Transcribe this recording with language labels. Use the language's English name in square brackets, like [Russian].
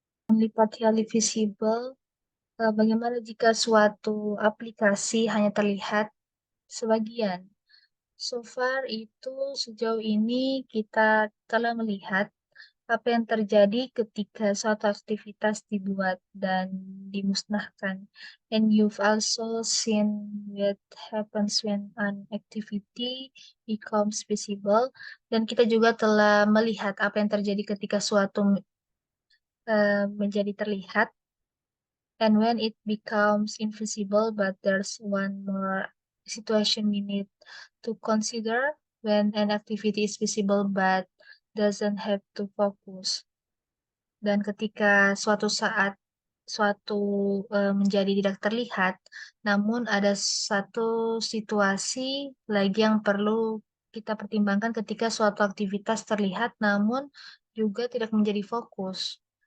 [Indonesian] Melipat [English] highly visible. [Indonesian] Bagaimana jika suatu aplikasi hanya terlihat sebagian? [English] So far [Indonesian] itu sejauh ini kita telah melihat apa yang terjadi ketika suatu aktivitas dibuat dan dimusnahkan. [English] And you've also seen what happens when an activity becomes visible. [Indonesian] Dan kita juga telah melihat apa yang terjadi ketika suatu menjadi terlihat. [English] And when it becomes invisible, but there's one more situation we need to consider when an activity is visible but doesn't have to focus. [Indonesian] Dan ketika suatu saat suatu menjadi tidak terlihat, namun ada satu situasi lagi yang perlu kita pertimbangkan ketika suatu aktivitas terlihat namun juga tidak menjadi fokus.